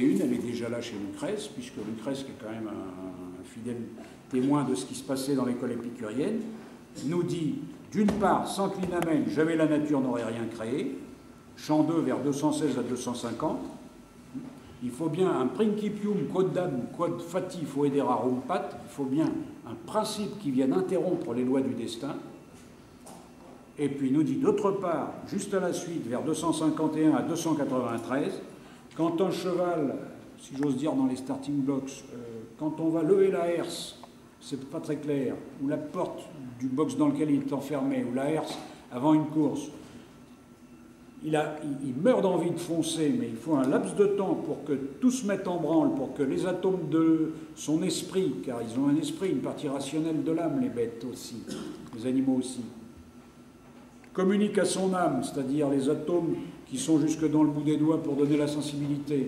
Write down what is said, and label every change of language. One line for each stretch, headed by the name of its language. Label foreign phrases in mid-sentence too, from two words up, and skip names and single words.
French: une, elle est déjà là chez Lucrèce, puisque Lucrèce, qui est quand même un fidèle témoin de ce qui se passait dans l'école épicurienne, nous dit, d'une part, sans clinamen, jamais la nature n'aurait rien créé, Chant 2 vers 216 à 250, il faut bien un
Latin: principium quodam quod fati foedera rompat,
French: il faut bien un principe qui vienne interrompre les lois du destin. Et puis il nous dit d'autre part, juste à la suite, vers 251 à 293, quand un cheval, si j'ose dire dans les
English: starting blocks,
French: quand on va lever la herse, c'est pas très clair, ou la porte du box dans lequel il est enfermé, ou la herse avant une course, il meurt d'envie de foncer, mais il faut un laps de temps pour que tout se mette en branle, pour que les atomes de son esprit, car ils ont un esprit, une partie rationnelle de l'âme, les bêtes aussi, les animaux aussi, communiquent à son âme, c'est-à-dire les atomes qui sont jusque dans le bout des doigts pour donner la sensibilité.